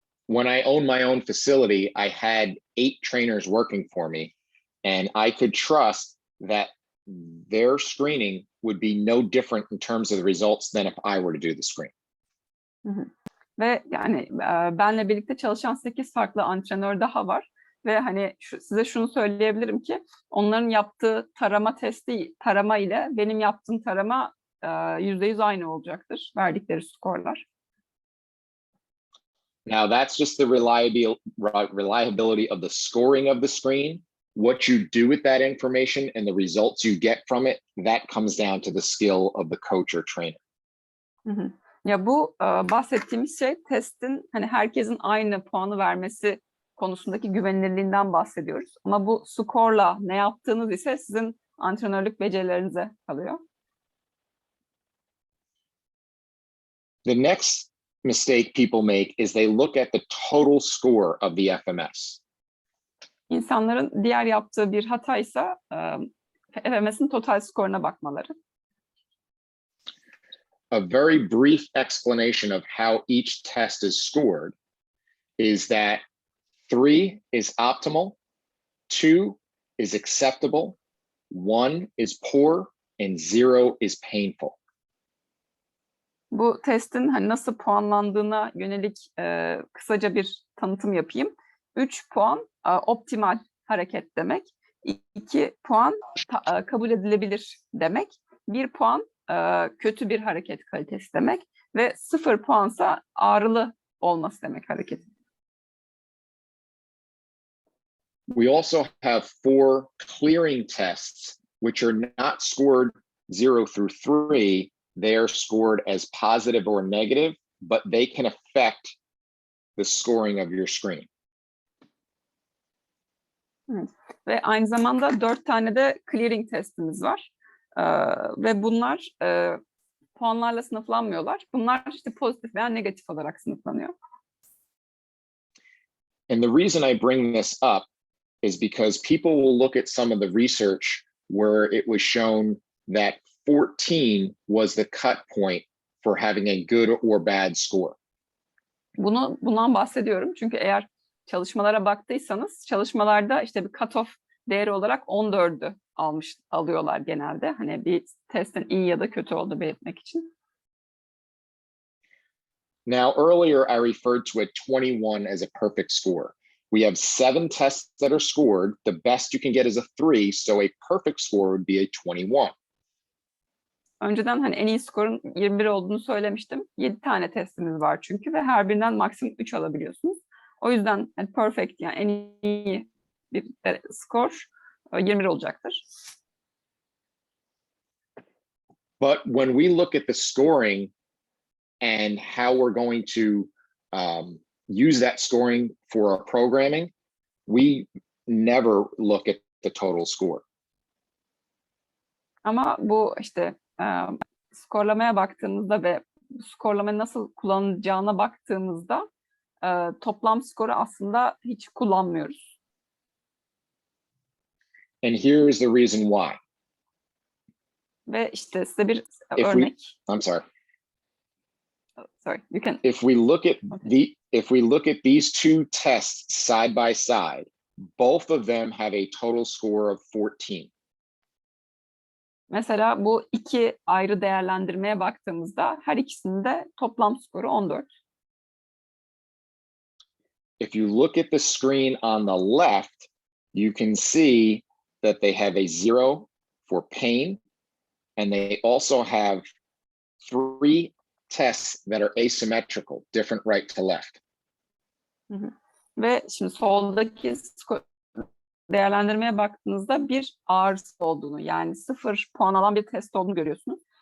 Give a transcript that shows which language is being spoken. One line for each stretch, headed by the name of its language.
English: When I owned my own facility, I had 8 trainers working for me, and I could trust that their screening would be no different in terms of the results than if I were to do the screen.
Turkish: Ve yani benle birlikte çalışan 8 farklı antrenör daha var. Ve hani size şunu söyleyebilirim ki onların yaptığı tarama ile benim yaptığım tarama %100 aynı olacaktır. Verdikleri skorlar.
English: Now that's just the reliability of the scoring of the screen. What you do with that information and the results you get from it, that comes down to the skill of the coach or trainer.
Turkish: Ya bu bahsettiğimiz şey testin hani herkesin aynı puanı vermesi konusundaki güvenilirliğinden bahsediyoruz. Ama bu skorla ne yaptığınız ise sizin antrenörlük becerilerinize kalıyor.
English: The next mistake people make is they look at the total score of the FMS.
Turkish: İnsanların diğer yaptığı bir hataysa FMS'in total skoruna bakmaları.
English: A very brief explanation of how each test is scored is that 3 is optimal, 2 is acceptable, 1 is poor, and 0 is painful.
Turkish: Bu testin hani nasıl puanlandığına yönelik kısaca bir tanıtım yapayım. 3 puan optimal hareket demek. 2 puan kabul edilebilir demek. 1 puan kötü bir hareket kalitesi demek. Ve 0 puansa ağrılı olması demek hareketin.
English: We also have 4 clearing tests, which are not scored 0 through 3. They are scored as positive or negative, but they can affect the scoring of your screen.
Turkish: Evet. Ve aynı zamanda 4 tane de clearing testimiz var. Ve bunlar puanlarla sınıflanmıyorlar. Bunlar işte pozitif veya negatif olarak sınıflanıyor.
English: And the reason I bring this up is because people will look at some of the research where it was shown that 14 was the cut point for having a good or bad score.
Turkish: Bundan bahsediyorum çünkü eğer çalışmalara baktıysanız çalışmalarda işte bir cutoff değeri olarak 14'ü alıyorlar genelde. Hani bir testin iyi ya da kötü olduğunu belirtmek için.
English: Now, earlier I referred to a 21 as a perfect score. We have 7 tests that are scored. The best you can get is a 3, so a perfect score would be a 21.
Turkish: Önceden hani en iyi skorun 21 olduğunu söylemiştim. 7 tane testimiz var çünkü ve her birinden maksimum 3 alabiliyorsunuz. O yüzden yani perfect yani en iyi bir skor 21 olacaktır.
English: But when we look at the scoring and how we're going to use that scoring for our programming, we never look at the total score.
Turkish: Ama bu işte skorlamaya baktığımızda ve skorlamayı nasıl kullanılacağına baktığımızda toplam skoru aslında hiç kullanmıyoruz.
English: And here is the reason why.
Turkish: Ve işte size bir
English: If
Turkish: örnek.
English: I'm sorry. Sorry, you can. If we look at Okay. if we look at these two tests side by side, both of them have a total score of 14.
Turkish: Mesela bu iki ayrı değerlendirmeye baktığımızda her ikisinde toplam skoru 14.
English: If you look at the screen on the left, you can see that they have a 0 for pain, and they also have 3 tests that are asymmetrical, different right to left.
Turkish: Ve şimdi soldaki değerlendirmeye baktığınızda bir ağrısı olduğunu, yani 0 puan alan bir test olduğunu görüyorsunuz.